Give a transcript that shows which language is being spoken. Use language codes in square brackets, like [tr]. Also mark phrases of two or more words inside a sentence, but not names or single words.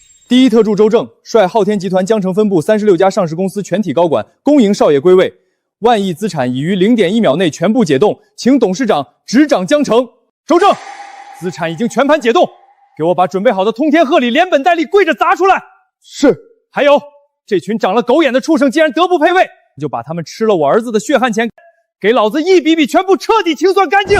[zh] 第一特助周正率昊天集团江城分部36家上市公司全体高管恭迎少爷归位，万亿資產已於0.1秒內全部解凍，請董事長執掌江城。周正，資產已經全盤解凍，給我把準備好的通天賀禮連本帶利跪着砸出來。是。還有，這群長了狗眼的畜生，既然德不配位，就把他們吃了我兒子的血汗錢，給老子一筆筆全部徹底清算乾淨。